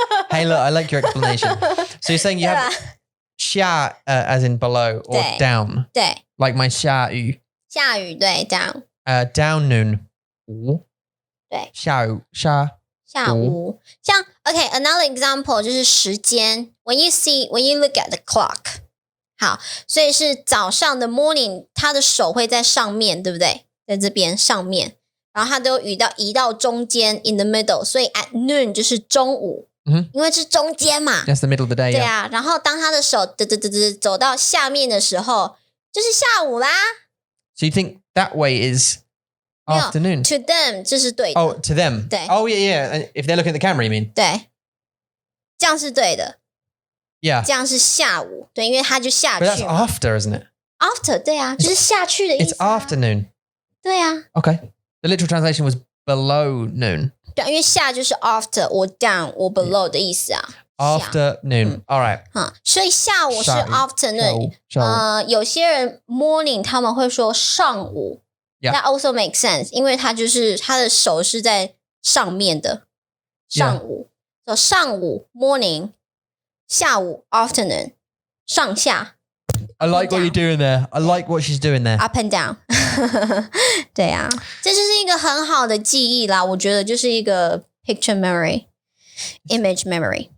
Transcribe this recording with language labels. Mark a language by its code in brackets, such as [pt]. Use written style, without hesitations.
[en] Hey, look, I like your explanation. So you're saying you have 下 as in below or down? [zh] 对 [en] Like my 下雨. [zh] 下雨对 down. [en] Down noon. 午. [zh] 对下午下午像 OK another example 就是时间 [en] when you look at the clock [zh] 好，所以是早上的 morning， 他的手会在上面，对不对？在这边上面，然后他都移到中间 [en] in the middle， [zh] 所以 [en] at noon [zh] 就是中午，因为是中间嘛。 [en] That's the middle of the day. [zh] 对啊，然后当他的手走到下面的时候，就是下午啦。 [en] So you think that way is afternoon? [zh] To them 这是对的。 [en] Oh, to them. [zh] 对。 [en] Oh, yeah. And if they're looking at the camera, you mean? [zh] 对，这样是对的。 [en] Yeah. [zh] 这样是下午，对，因为他就下去。 [en] But that's after, isn't it? [zh] After 对啊，就是下去的意思。 [en] It's afternoon. [zh] 对啊。 [en] Okay. The literal translation was below noon. [zh] 对，因为下就是 after or down or below 的意思啊。 [en] Afternoon. All right. [zh] 所以下午是 afternoon。有些人 morning 他们会说上午。 [en] Yeah. That also makes sense， [zh] 因为他的手是在上面的。上午，so 上午 morning。下午 afternoon 上下 [en] I like what you're doing there. I like what she's doing there. Up and down [zh] 对啊，这就是一个很好的记忆啦，我觉得就是一个 [en] picture memory image memory